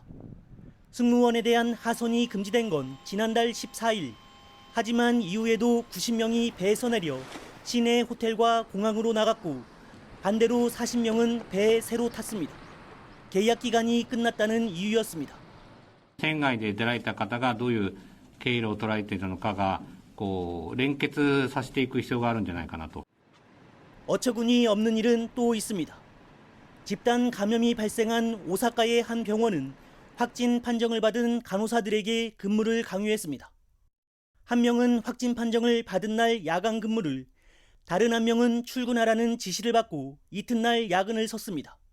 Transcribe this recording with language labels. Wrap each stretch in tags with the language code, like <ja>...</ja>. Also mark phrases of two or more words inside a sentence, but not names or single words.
<ko>승무원에 대한 하선이 금지된 건 지난달 14일. 하지만 이후에도 90명이 배에서 내려 시내 호텔과 공항으로 나갔고 반대로 40명은 배에 새로 탔습니다. 계약 기간이 끝났다는 이유였습니다.</ko> <ja>船外で出られた方がどういう経路を捉えているのかが連結させていく必要があるんじゃないかなと。</ja> <ko>어처구니 없는 일은 또 있습니다. 집단 감염이 발생한 오사카의 한 병원은 확진 판정을 받은 간호사들에게 근무를 강요했습니다. 한 명은 확진 판정을 받은 날 야간 근무를, 다른 한 명은 출근하라는 지시를 받고 이튿날 야근을 섰습니다.</ko>